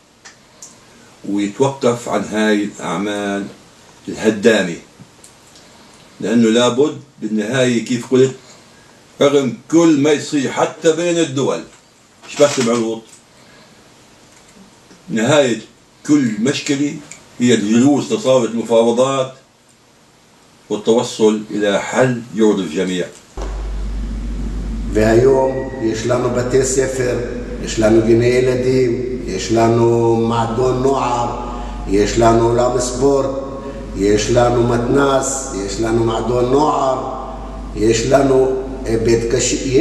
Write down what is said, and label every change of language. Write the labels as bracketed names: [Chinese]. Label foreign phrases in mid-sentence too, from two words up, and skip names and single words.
[Arabic] ويتوقف عن هاي الأعمال الهدامة، لأنه لابد بالنهاية كيف قلت رغم كل ما يصير حتى بين الدول مش بس بعروض، نهاية كل مشكلة هي الجلوس لصالة المفاوضات والتوصل إلى حل يرضي الجميع. [Hebrew] והיום יש לנו בתי ספר, יש לנו גני ילדים, יש לנו מועדון נוער, יש לנו אולם ספורט, יש לנו מתנ"ס, יש לנו מועדון נוער, יש לנו בית קשיש.